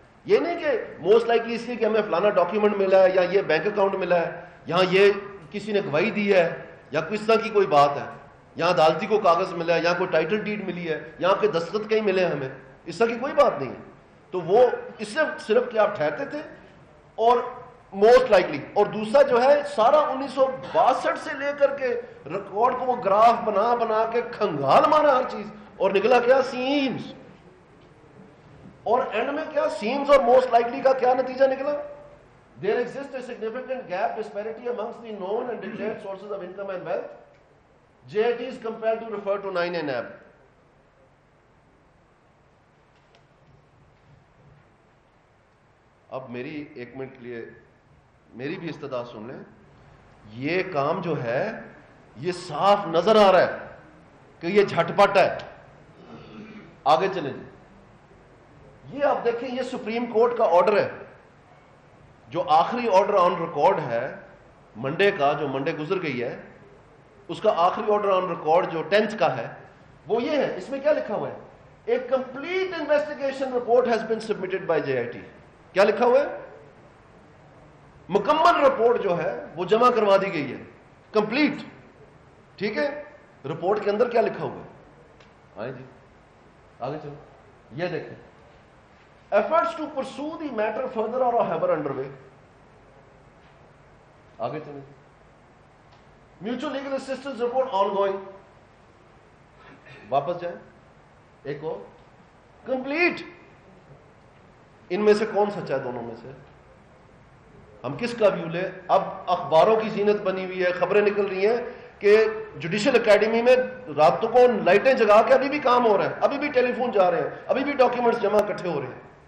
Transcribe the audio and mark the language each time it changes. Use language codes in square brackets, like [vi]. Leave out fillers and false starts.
[ur] یہ نہیں کہ موسٹ لائکلی اس لیے کہ ہمیں فلانا ڈاکیومنٹ ملا ہے یا یہ بینک اکاؤنٹ ملا ہے، یہاں یہ کسی نے گواہی دی ہے یا کس طرح کی کوئی بات ہے، یہاں عدالتی کو کاغذ ملا ہے، یہاں کوئی ٹائٹل ڈیڈ ملی ہے، یہاں کے دستخط کہیں ملے ہیں ہمیں، اس طرح کی کوئی بات نہیں ہے. تو وہ اس سے صرف کہ آپ ٹھہرتے تھے اور موسٹ لائکلی. اور دوسرا جو ہے سارا 1962 سے لے کر کے ریکارڈ کو وہ گراف بنا بنا کے کھنگال مارا ہر چیز، اور نکلا کیا؟ سیمز. اور اینڈ میں کیا؟ سیمز اور موسٹ لائکلی کا کیا نتیجہ نکلا؟ [en] There exists a significant gap disparity amongst the known and declared sources of income and wealth. JIT is compelled to refer to 9 NAB. [ur] اب میری ایک منٹ کے لیے میری بھی استدعا سن لیں. یہ کام جو ہے یہ صاف نظر آ رہا ہے کہ یہ جھٹ پٹ ہے. آگے چلیں جی. یہ آپ دیکھیں یہ سپریم کورٹ کا آرڈر ہے، جو آخری آرڈر آن ریکارڈ ہے منڈے کا، جو منڈے گزر گئی ہے، اس کا آخری آرڈر آن ریکارڈ جو 10th کا ہے وہ یہ ہے. اس میں کیا لکھا ہوا ہے؟ [en] A complete investigation report has been submitted by JIT. [ur] کیا لکھا ہوا ہے؟ مکمل رپورٹ جو ہے وہ جمع کروا دی گئی ہے، کمپلیٹ. ٹھیک ہے. رپورٹ کے اندر کیا لکھا ہوا ہے؟ آئیں جی آگے چلو. یہ دیکھیں [en] efforts to pursue the matter further or however underway. [ur] آگے چلیں. [en] mutual legal assistance report ongoing. [ur] واپس جائیں. ایک اور complete. ان میں سے کون سچا ہے دونوں میں سے؟ ہم کس کا ویو لیں؟ اب اخباروں کی زینت بنی ہوئی ہے، خبریں نکل رہی ہیں کہ جوڈیشل اکیڈمی میں راتوں کو لائٹیں جگا کے ابھی بھی کام ہو رہا ہے، ابھی بھی ٹیلی فون جا رہے ہیں، ابھی بھی ڈاکیومنٹس جمع اکٹھے ہو رہے ہیں.